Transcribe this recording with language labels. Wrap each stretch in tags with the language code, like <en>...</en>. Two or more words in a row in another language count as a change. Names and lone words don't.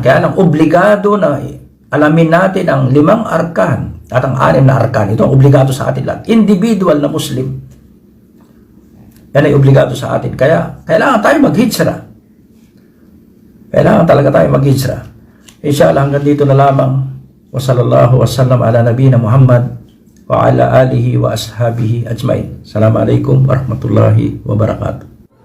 <tl>Kaya lang obligado na alamin natin ang 5 arkan at ang 6 na arkan. Ito ang obligado sa atin lahat. Individual na Muslim. Yan ay obligado sa atin. Kaya kailangan tayo mag-hijra. Kailangan talaga tayo mag-hijra. Inshallah hanggang dito na lamang.</tl> <ar>وصلى الله وسلم على نبينا محمد وعلى آله وأصحابه أجمعين. السلام عليكم ورحمة الله وبركاته.</ar>